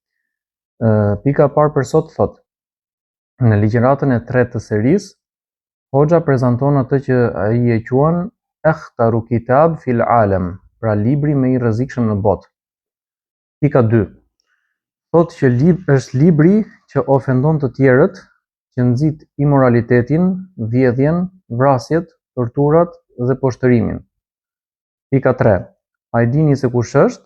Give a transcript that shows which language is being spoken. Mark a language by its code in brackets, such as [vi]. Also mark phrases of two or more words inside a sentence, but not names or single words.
[sq] Pika e parë për sot thotë: në ligjëratën e tretë të serisë, hoxha prezanton atë që ai e quan [ar] أخطر كتاب في العالم, [sq] pra libri më i rrezikshëm në botë. Pika 2 thotë që është libri që ofendon të tjerët, që nxit imoralitetin, vjedhjen, vrasjet, torturat dhe poshtërimin. Pika 3. A e dini se kush është?